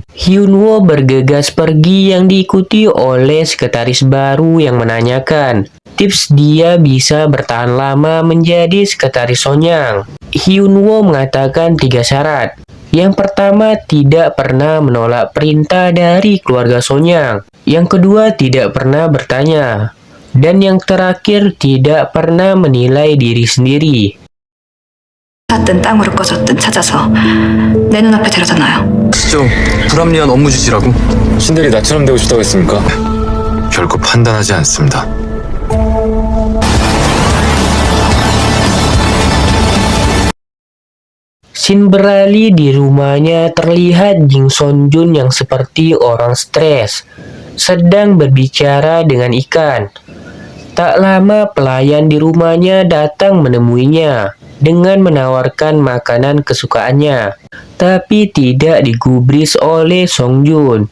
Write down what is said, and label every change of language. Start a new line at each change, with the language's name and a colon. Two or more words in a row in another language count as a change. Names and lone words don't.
Indonesian: Hyunwoo bergegas pergi yang diikuti oleh sekretaris baru yang menanyakan tips dia bisa bertahan lama menjadi sekretaris Sonyang. Hyunwoo mengatakan 3 syarat. Yang pertama, tidak pernah menolak perintah dari keluarga Sonyang. Yang kedua, tidak pernah bertanya. Dan yang terakhir, tidak pernah menilai diri sendiri.
Korean: 샀든 땅으로 꺼졌든 찾아서 내 눈앞에 데려다 놔요. 진짜 불합리한 업무 지시라고? 신들이 나처럼 되고 싶다고 했습니까? 결코 판단하지 않습니다.
Indonesian: Scene beralih di rumahnya terlihat Jin Song Jun yang seperti orang stres, sedang berbicara dengan ikan. Tak lama pelayan di rumahnya datang menemuinya dengan menawarkan makanan kesukaannya, tapi tidak digubris oleh Song Jun.